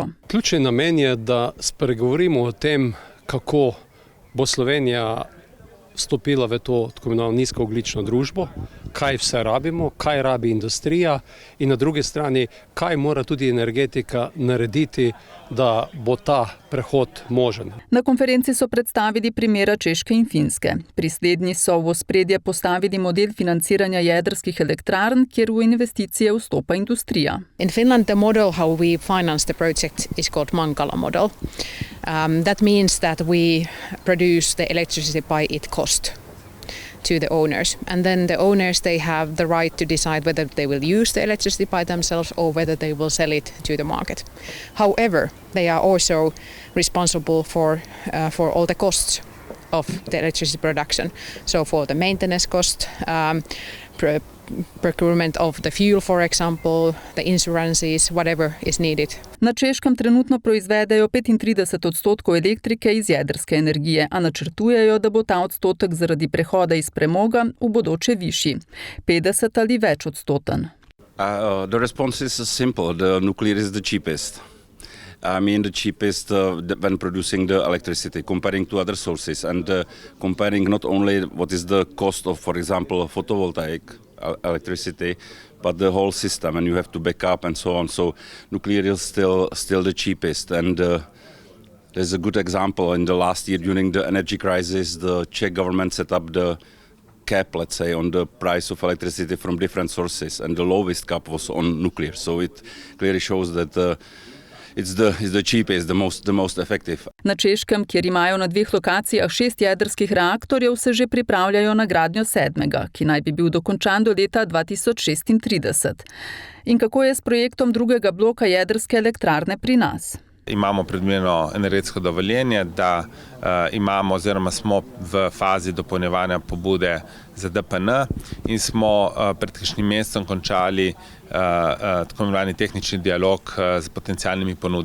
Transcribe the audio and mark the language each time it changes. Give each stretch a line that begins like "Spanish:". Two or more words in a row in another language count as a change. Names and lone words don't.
Slovenian: Ključni namen je, da spregovorimo o tem, kako bo Slovenija vstopila v to tako imenovano nizkoogljično družbo, kaj vse rabimo, kaj rabi industrija in na drugi strani, kaj mora tudi energetika narediti, da bo ta prehod možen. Na konferenci so predstavili primera Češke in Finske. Pri slednji so v ospredje postavili model financiranja jedrskih elektrarn, kjer v investicije vstopa industrija.
English: In Finland, the model how we finance the project is called Mankala model. That means that we produce the electricity by its cost to the owners. And then the owners, they have the right to decide whether they will use the electricity by themselves or whether they will sell it to the market. However, they are also responsible for all the costs of the electricity production. So for the maintenance cost, procurement of the fuel, for example, the insurances, whatever is needed.
Slovenian: Na Češkem trenutno proizvedejo 35% elektrike iz jedrske energije, a načrtujejo, da bo ta odstotek zaradi prehoda iz premoga v bodoče višji, 50 ali več odstoten.
English: The response is simple. The nuclear is the cheapest. the cheapest when producing the electricity, comparing to other sources, and comparing not only what is the cost of, for example, photovoltaic electricity, but the whole system, and you have to back up and so on. So nuclear is still the cheapest, and there's a good example. In the last year, during the energy crisis, the Czech government set up the cap, let's say, on the price of electricity from different sources, and the lowest cap was on nuclear. So it clearly shows that it's the cheapest, the most effective.
Slovenian: Na Češkem, kjer imajo na 2 lokacijah 6 jedrskih reaktorjev, se že pripravljajo na gradnjo 7., ki naj bi bil dokončan do leta 2036. In kako je s projektom 2. bloka jedrske elektrarne pri nas? Imamo predvideno energetsko dovoljenje, da imamo oziroma smo v fazi dopolnjevanja pobude za DPN in smo pred kakšnim mesecem končali tako imenovani tehnični dialog z potencialnimi ponudniki.